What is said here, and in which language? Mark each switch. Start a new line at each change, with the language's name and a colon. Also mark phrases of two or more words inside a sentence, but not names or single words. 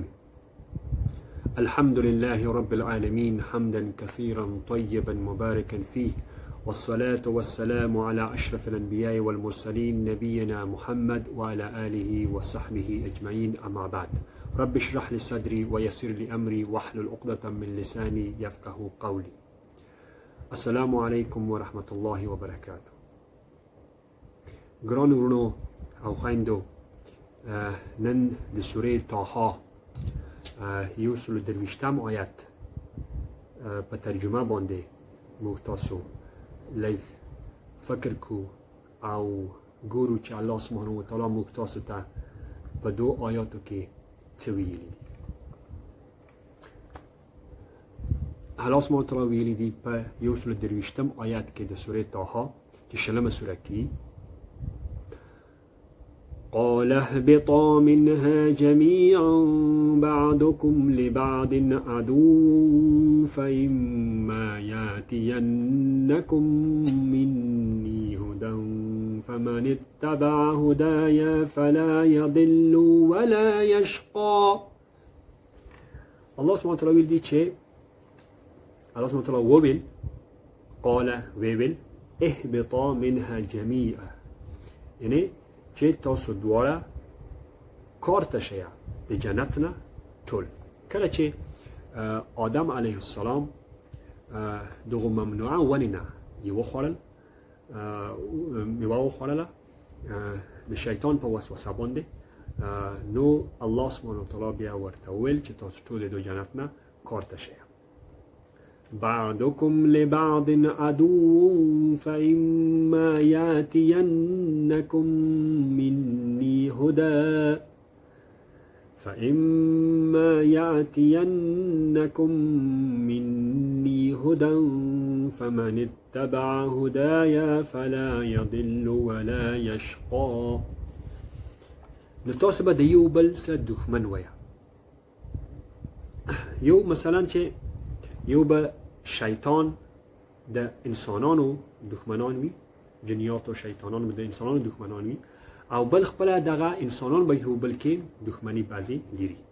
Arabic: الحمد لله رب العالمين حمدا كثيرا طيبا مباركا فيه، والصلاة والسلام على أشرف الأنبياء والمرسلين نبينا محمد وعلى آله وصحبه أجمعين، أما بعد. رب اشرح لي صدري ويسر لي أمري واحلل عقدة من لساني يفقه قولي. السلام عليكم ورحمة الله وبركاته.
Pashto: ګرانو ورونو او خویندو، نن د سوره طه یو سل درویشتم آیت په ترجمه باندې موږ تاسو لږ فکر کو او ګورو چې الله
Arabic: سبحانه و تعالی
Pashto: موږ تاسو ته په دو آیاتو کې څه ویلي دي. الله
Arabic: سبحانه و تعالی
Pashto: ویلي دي په یو سل درویشتم آیت کې د سوره طه چې شلمه سوره کې:
Arabic: قال اهبطا منها جميعا بعضكم لبعض عدو فإما يأتينكم مني هدى فمن اتبع هدايا فلا يضل ولا يشقى.
Pashto: الله
Arabic: سبحانه وتعالى
Pashto: ویل دی چې الله
Arabic: سبحانه وتعالى
Pashto: وویل قال ویل
Arabic: اهبطا منها جميعا،
Pashto: یعنی چې تاسو دواړه کار ته شئ د جنت نه ټول. کله چې آدم
Arabic: علیه السلام
Pashto: دغه ممنوعه ونې نه یې وخوړل، میوه وخوړله د شیطان په وسوسه باندې، نو الله
Arabic: سبحانه وتعالی
Pashto: بیا ورته وویل چې تاسو ټول د جنت نه کار ته شئ.
Arabic: بعضكم لبعض عدو فإما يأتينكم مني هدى فمن اتبع هدايا فلا يضل ولا يشقى.
Pashto: نو تاسو به د یو بل سره دښمن وایه. یو مثلا چې یو به شیطان د انسانانو دښمنان وي، جنیات او شیطانان به د انسانانو دښمنان وي، او بل خپله دغه انسانان به یو بل کې دښمني بعضې لري.